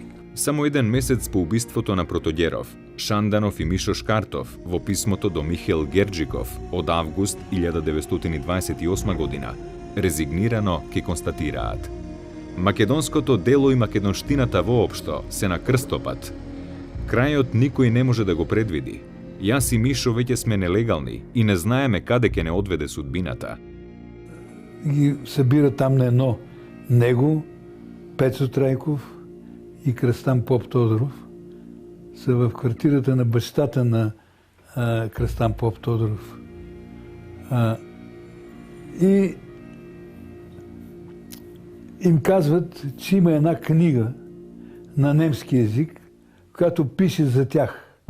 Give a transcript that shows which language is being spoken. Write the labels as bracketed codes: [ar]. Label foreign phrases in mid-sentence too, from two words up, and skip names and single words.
[mk] Само еден месец по убиството на Протогеров, Шанданов и Мишо Шкартов во писмото до Михаил Герџиков од август 1928 година резигнирано ке констатираат: македонското дело и македонштината воопшто се на крстопат. Крајот никој не може да го предвиди. Јас и Мишо веќе сме нелегални и не знаеме каде ќе не одведе судбината. [bg] Ги събира там на едно него, Пецо Трајков и Кръстан Поп Тодоров. Са в квартирата на бащата на Кръстан Поп Тодоров. И им казват, че има една книга на немски език, която пише за тях.